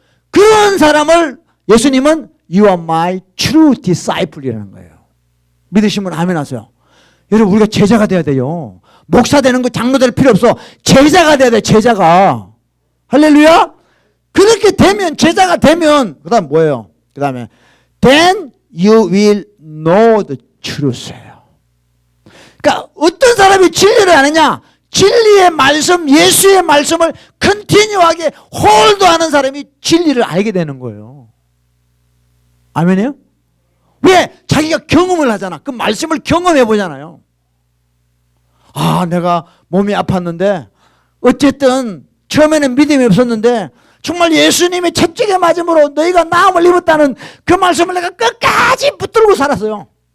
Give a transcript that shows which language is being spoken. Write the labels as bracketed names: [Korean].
[Korean] 그런 사람을 예수님은 [English] You are my true disciple [Korean] 이라는 거예요. 믿으시면 아멘 하세요. 여러분 우리가 제자가 돼야 돼요. 목사 되는 거 장로 될 필요 없어. 제자가 돼야 돼. 제자가. 할렐루야. 그렇게 되면 제자가 되면 그 다음 뭐예요? 그 다음에 [English] Then you will know the truth예요. [Korean] 그러니까 어떤 사람이 진리를 아느냐? 진리의 말씀, 예수의 말씀을 컨티뉴하게 홀드하는 사람이 진리를 알게 되는 거예요. 아멘이에요? 왜? 자기가 경험을 하잖아. 그 말씀을 경험해 보잖아요. 아, 내가 몸이 아팠는데 어쨌든 처음에는 믿음이 없었는데 정말 예수님의 채찍에 맞음으로 너희가 나음을 입었다는 그 말씀을 내가 끝까지 붙들고 살았어요.